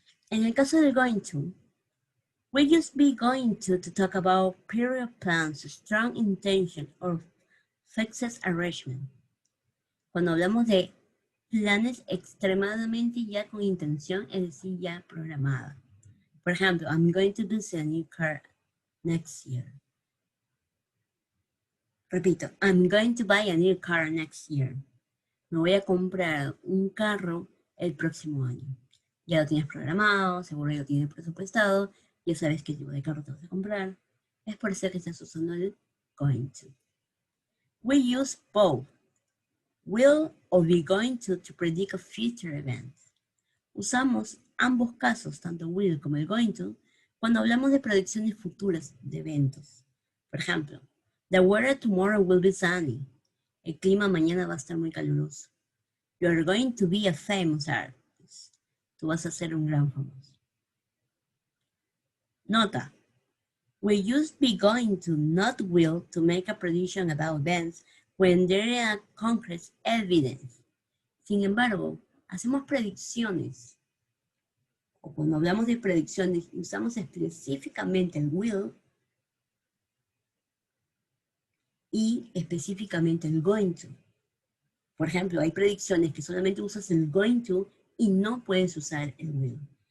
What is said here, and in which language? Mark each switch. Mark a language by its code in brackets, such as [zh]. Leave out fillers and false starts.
[es] En el caso del [en] going to, we use be going to talk about period plans, strong intention, or fixed arrangement. [es] Cuando hablamos de planes extremadamente ya con intención, es decir, ya programada. Por ejemplo, [en] I'm going to visit a new car next year. [es] Repito, [en] I'm going to buy a new car next year. [es] Me voy a comprar un carro el próximo año. Ya lo tienes programado, seguro ya lo tienes presupuestado, ya sabes qué tipo de carro te vas a comprar. Es por eso que estás usando el going to. [en] We use both will or be going to predict a future event. [es] Usamos ambos casos, tanto will como el going to, cuando hablamos de predicciones futuras de eventos. Por ejemplo, [en] the weather tomorrow will be sunny. [es] El clima mañana va a estar muy caluroso. [en] You are going to be a famous artist. [es] Tú vas a ser un gran famoso. Nota. [en] We use be going to, not will, to make a prediction about events when there are concrete evidence. [es] Sin embargo, hacemos predicciones, o cuando hablamos de predicciones, usamos específicamente el will y específicamente el going to. Por ejemplo, hay predicciones que solamente usas el going to y no puedes usar el will.